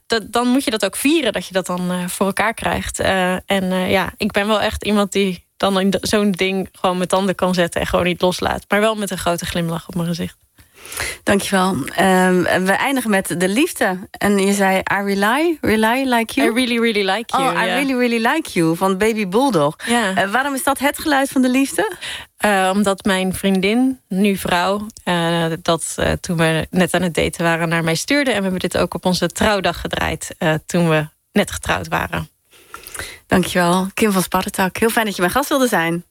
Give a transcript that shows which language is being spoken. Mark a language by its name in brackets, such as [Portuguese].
[Dutch] Dan moet je dat ook vieren, dat je dat dan voor elkaar krijgt. Ik ben wel echt iemand die dan in zo'n ding gewoon met tanden kan zetten en gewoon niet loslaat. Maar wel met een grote glimlach op mijn gezicht. Dankjewel. We eindigen met de liefde. En je zei, [English] I rely like you. I really, really like you. Oh, yeah. I really, really like you, van Baby Bulldog. Yeah. [Dutch] Waarom is dat het geluid van de liefde? Omdat mijn vriendin, nu vrouw, toen we net aan het daten waren, naar mij stuurde. En we hebben dit ook op onze trouwdag gedraaid, toen we net getrouwd waren. Dankjewel, Kim van Spartentak. Heel fijn dat je mijn gast wilde zijn.